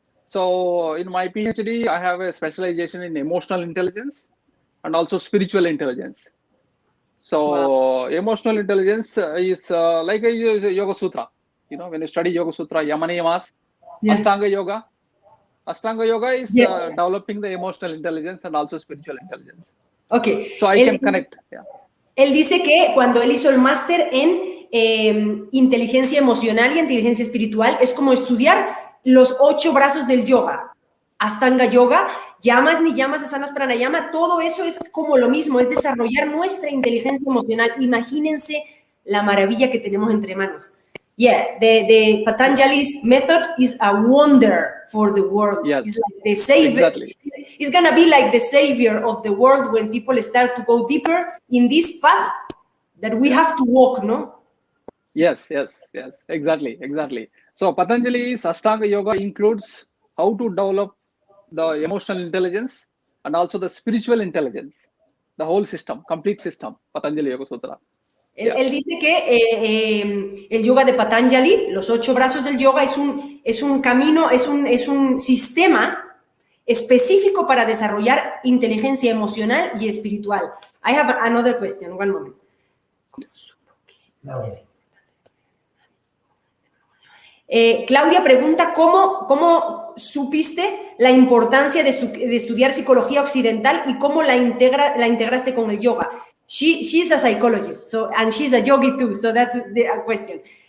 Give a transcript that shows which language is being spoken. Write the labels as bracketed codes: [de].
[en] So in my PhD, I have a specialization in emotional intelligence and also spiritual intelligence. So emotional intelligence is like a Yoga Sutra. You know, when you study Yoga Sutra, Yamana Yamas, Ashtanga Yoga. Ashtanga Yoga is developing the emotional intelligence and also spiritual intelligence. Okay. So I can connect. Yeah. [es] Él dice que cuando él hizo el máster en inteligencia emocional y inteligencia espiritual, es como estudiar los 8 brazos del yoga, Ashtanga Yoga, llamas, niyamas, asanas, pranayama, todo eso es como lo mismo, es desarrollar nuestra inteligencia emocional. Imagínense la maravilla que tenemos entre manos. [en] Yeah, the Patanjali's method is a wonder for the world. Yes, it's like the savior. Exactly. It's gonna be like the savior of the world when people start to go deeper in this path that we have to walk, no? Yes, exactly. So Patanjali's Ashtanga Yoga includes how to develop the emotional intelligence and also the spiritual intelligence, the whole system, complete system, Patanjali Yoga Sutra. [es] Él dice que el yoga de Patanjali, los 8 brazos del yoga, es un camino, es un sistema específico para desarrollar inteligencia emocional y espiritual. [en] I have another question, one moment. [es] Claudia pregunta ¿cómo supiste la importancia de estudiar psicología occidental y cómo la integraste con el yoga? [en] She's a psychologist, and she's a yogi too, so that's the question.